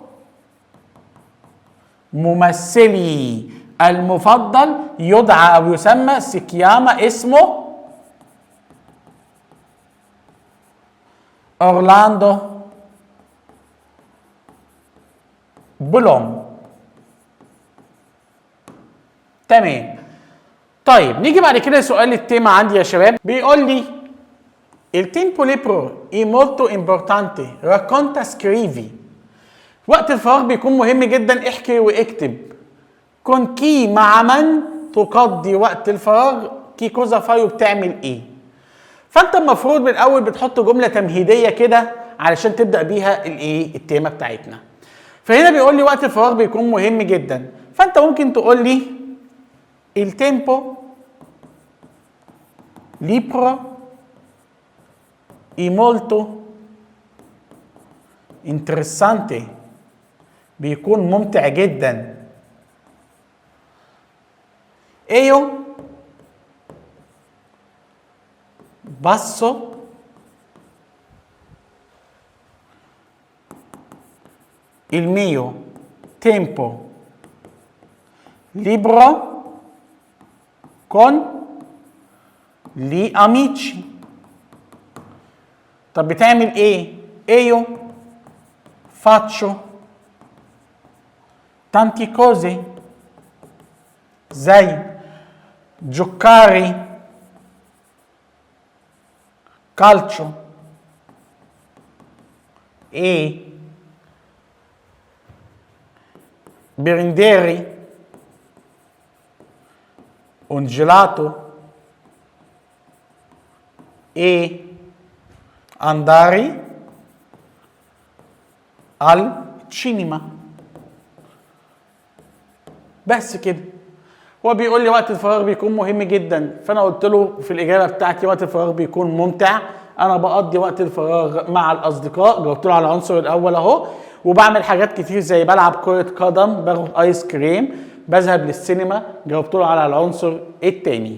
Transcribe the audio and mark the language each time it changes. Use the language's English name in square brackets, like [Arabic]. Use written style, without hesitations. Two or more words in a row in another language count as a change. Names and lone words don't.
[Arabic] ممثلي المفضل يدعى او يسمى سيكياما، اسمه اورلاندو بلوم. تمام. طيب نيجي بعد كده سؤال التيمة عندي يا شباب. بيقول لي [Italian] il tempo libero è molto importante racconta scrivi. [Arabic] وقت الفراغ بيكون مهم جدا، احكي واكتب. [Italian] con chi [Arabic] مع من تقضي وقت الفراغ [Italian] che cosa fai [Arabic] بتعمل ايه. فانت المفروض من الاول بتحط جمله تمهيديه كده علشان تبدا بيها الايه التيمه بتاعتنا. فهنا بيقول لي وقت الفراغ بيكون مهم جدا، فانت ممكن تقول لي [Italian] il tempo libero è molto interessante. [Arabic] بيكون ممتع جدا. [Italian] io passo il mio tempo libero con gli amici. [Arabic] طب بتعمل ايه؟ [Italian] io faccio tanti cose [Arabic] زي [Italian] giocare calcio e prendere un gelato e andare al cinema. [Arabic] بس كده. هو بيقول لي وقت الفراغ بيكون مهم جدا، فانا قلت له في الاجابه بتاعتي وقت الفراغ بيكون ممتع. انا بقضي وقت الفراغ مع الاصدقاء، جاوبت له على العنصر الاول اهو. وبعمل حاجات كتير زي بلعب كره قدم، باخد ايس كريم، بذهب للسينما، جاوبت له على العنصر الثاني.